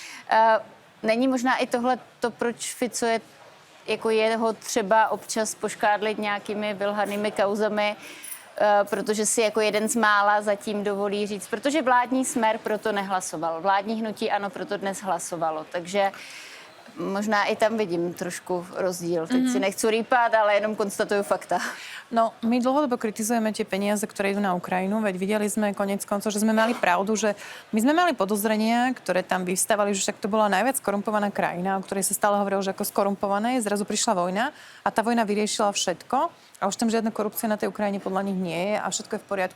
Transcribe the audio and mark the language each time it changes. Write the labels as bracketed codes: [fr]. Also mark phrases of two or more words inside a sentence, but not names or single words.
[cs] Není možná i tohle to, proč Fico je, jako jeho třeba občas poškádlit nějakými vylhanými kauzami, protože si jako jeden z mála zatím dovolí říct, protože vládní Smer proto nehlasoval. Vládní hnutí ANO proto dnes hlasovalo, takže možná i tam vidím trošku rozdíl. Teď si nechci rýpať, ale jenom konstatujú fakta. [sk] No, my dlhodobo kritizujeme tie peniaze, ktoré idú na Ukrajinu, veď videli sme koniec koncov, že sme mali pravdu, že my sme mali podozrenia, ktoré tam vyvstávali, že však to bola najviac skorumpovaná krajina, o ktorej sa stále hovorilo, že ako skorumpované, zrazu prišla vojna a tá vojna vyriešila všetko. A už tam žiadna korupcia na tej Ukrajine podľa nich nie je a všetko je v poriadku.